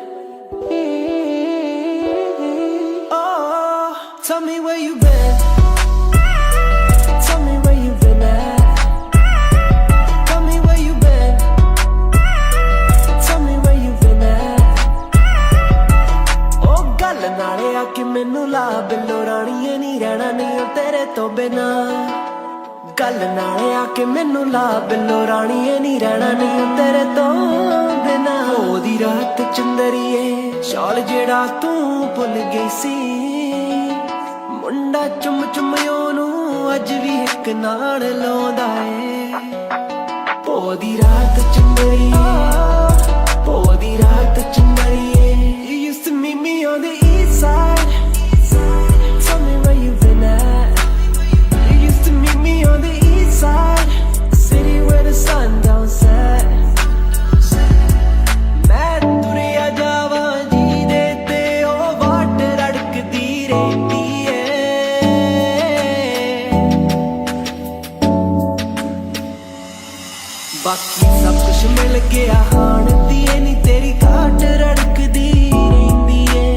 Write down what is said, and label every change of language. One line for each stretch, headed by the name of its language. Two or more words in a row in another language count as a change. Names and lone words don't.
English: Oh, tell me where you've been. Tell me where you've been at. Tell me where you've been. Tell me where you've been at.
Punjabi: Oh, ਗੱਲ ਨਾਲੇ ਆ ਕੇ ਮੈਨੂੰ ਲਾ ਬਿੱਲੋ ਰਾਣੀਏ ਨੀ ਰਹਿਣਾ ਨਹੀਂ ਓ ਤੇਰੇ ਤੋਂ ਬਿਨਾ। ਗੱਲ ਨਾਲੇ ਆ ਕੇ ਮੈਨੂੰ ਲਾ ਬਿੱਲੋ ਰਾਣੀਏ ਨੀ ਰਹਿਣਾ ਨਹੀਂ ਓ ਤੇਰੇ ਤੋਂ ਬਿਨਾ। ਉਹਦੀ ਰਾਤ ਚੰਦਰੀਏ ਸ਼ਾਲ ਜਿਹੜਾ ਤੂੰ ਭੁੱਲ ਗਈ ਸੀ। ਮੁੰਡਾ ਚੁੰਮ ਚੁੰਮ ਉਹਨੂੰ ਅੱਜ ਵੀ ਇੱਕ ਨਾਲ ਲਾਉਂਦਾ ਏ। ਉਹਦੀ ਰਾਤ ਚੰਦਰੀਏ ਉਹਦੀ ਰਾਤ ਚੰਦਰੀਏ।
English: You used to meet me on the east side. Tell me where you've been at. You used to meet me on the east side, city where the sun don't set.
Punjabi: ਮੈਂ ਤੁਰਿਆ ਜਾਵਾਂ ਜਿਹਦੇ ਤੇ ਉਹ ਵਾਟ ਰੜਕਦੀ ਰਹਿੰਦੀ ਏ। ਬਾਕੀ ਸਭ ਕੁਛ ਮਿਲ ਗਿਆ ਹਾਣ ਦੀਏ ਨੀ ਤੇਰੀ ਘਾਟ ਰੜਕਦੀ ਰਹਿੰਦੀ ਏ।